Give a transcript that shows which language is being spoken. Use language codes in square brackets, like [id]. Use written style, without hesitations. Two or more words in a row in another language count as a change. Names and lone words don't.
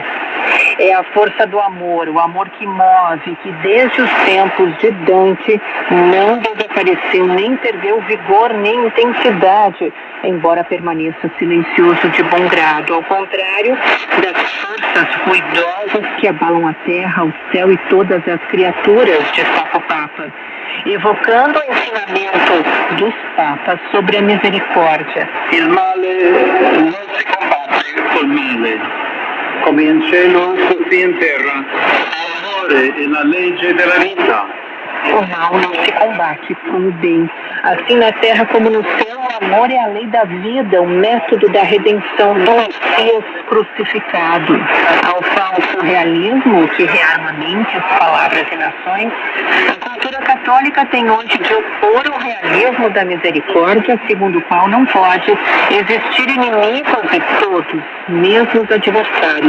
[pt] É a força do amor, o amor que move, que desde os tempos de Dante não desapareceu, nem perdeu vigor, nem intensidade, embora permaneça silencioso de bom grado, ao contrário das forças ruidosas que abalam a terra, o céu e todas as criaturas, destaca o Papa, evocando o ensinamento dos papas sobre a misericórdia. [it] Il male non si combatte col male, come in cielo così in terra, l'amore e la legge della vita. [pt] O mal não se combate com o bem. Assim na terra como no céu, amor é a lei da vida, o método da redenção do Messias crucificado. Ao falso realismo, que rearma mentes, palavras e nações, a cultura católica tem hoje de opor o realismo da misericórdia, segundo o qual não pode existir inimigos de todos, mesmo os adversários.